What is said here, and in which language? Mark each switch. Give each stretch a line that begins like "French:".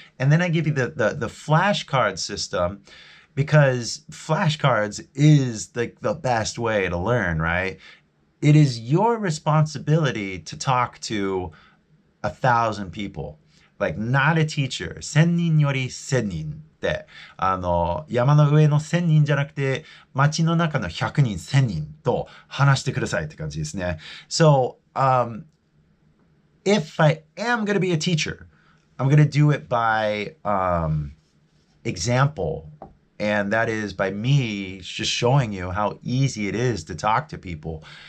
English: And then I give you the flashcard system because flashcards is the best way to learn, right? It is your responsibility to talk to 1,000 people, like not a teacher.
Japanese: 1000人より1000人って、山の上の1000人じゃなくて、街の中の100人、1000人と話してくださいって感じですね。
English: So, if I am going to be a teacher, I'm going to do it by example. And that is by me just showing you how easy it is to talk to people.